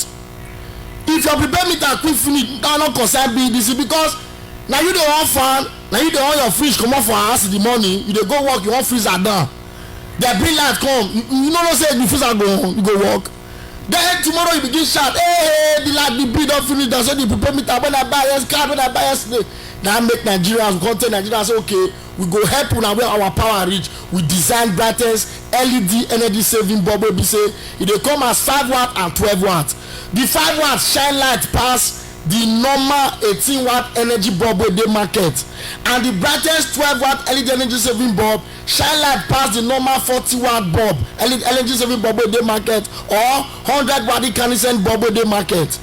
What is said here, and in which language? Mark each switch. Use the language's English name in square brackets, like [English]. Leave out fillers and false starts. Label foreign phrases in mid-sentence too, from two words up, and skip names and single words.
[Nigerian Pidgin] If your prepare meter quick finish, that no concern BEDC, because na you dey on fan, na you dey on your fridge comot for house in the morning, you dey go work, you wan freezer down, the bring light come, you no know say the freezer go on, you go work. Then tomorrow you begin shout, hey, the light, the bill don finish, that's why the prepare meter when I buy yesterday. That make Nigerians, we come tell Nigerians say okay, we go help una where our power reach. We design Brightens LED energy saving bulb wey be say e dey come as 5 watt and 12 watt. The 5 watt shine light pass the normal 18 watt energy bulb wey dey market, and the Brightens 12 watt LED energy saving bulb shine light pass the normal 40 watt bulb energy saving bulb wey dey market, or 100 watt incandescent bulb wey dey market.